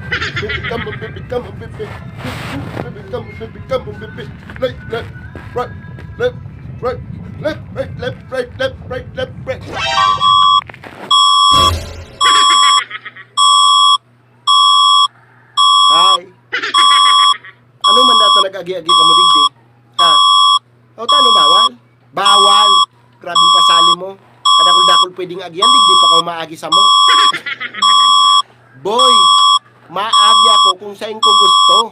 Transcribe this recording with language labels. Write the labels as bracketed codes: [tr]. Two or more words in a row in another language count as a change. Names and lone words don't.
[en] Baby, come on, baby, come on, baby. Baby, come on, baby, come on, baby. Left, left, right, left, right, left, right, left, right, left, right, left, right. Hi. [bik] Ano man dato nag-agi-agi ka mo digdi? Ha? O tano bawal? Bawal. Grabing pasali mo. Kadakol-dakol pwedeng agian digdi pa ka umaagi sa mo. Boy, maagi ako kung saan ko gusto.